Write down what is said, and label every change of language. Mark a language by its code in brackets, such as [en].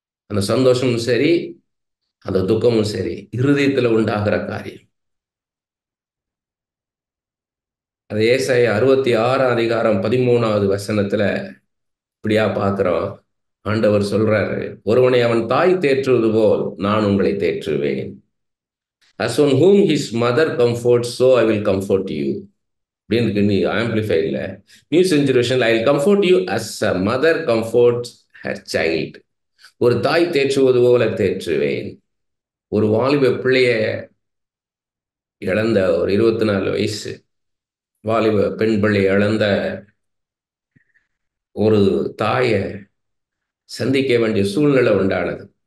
[ta] அந்த சந்தோஷமும் சரி, அந்த துக்கமும் சரி, இருதயத்தில் உண்டாகிற காரியம். அது ஏசாயா 66 வசனத்துல இப்படியா பார்க்கிறோம். ஆண்டவர் சொல்றாரு, ஒருவனை அவன் தாய் தேற்றுவது போல் நான் உங்களை தேற்றுவேன். [en] As on whom his mother comforts, so I will comfort you. [ta] அப்படின்னு நீ ஆம்பிளிஃபைட்ல new செஞ்சுரேஷன்ல [en] I will comfort you as a mother comforts her child. [ta] ஒரு தாய் தேற்றுவது போல தேற்றுவேன். ஒரு வாலிப பிள்ளைய இழந்த, ஒரு 24 வயசு வாலிப பெண் பிள்ளை இழந்த ஒரு தாயை சந்திக்க வேண்டிய சூழ்நிலை உண்டானது.